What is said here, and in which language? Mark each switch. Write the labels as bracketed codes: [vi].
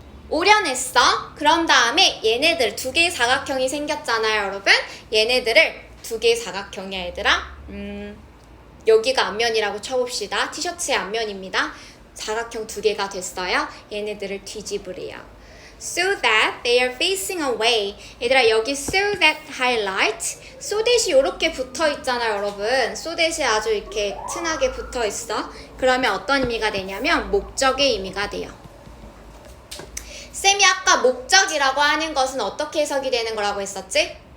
[ko] 오려냈어. 그런 다음에 얘네들 두 개의 사각형이 생겼잖아요, 여러분. 얘네들을 두 개의 사각형이야, 얘들아. 여기가 앞면이라고 쳐봅시다. 티셔츠의 앞면입니다. 사각형 두 개가 됐어요. 얘네들을 뒤집으래요. [en] So that they are facing away. 얘들아, 여기 so that highlight. [ko] so that 이 이렇게 붙어 있잖아요, 여러분. so that이 아주 이렇게 튼하게 붙어 있어. 그러면 어떤 의미가 되냐면 목적의 의미가 돼요. 쌤이 아까 목적이라고 하는 것은 어떻게 해석이 되는 거라고 했었지?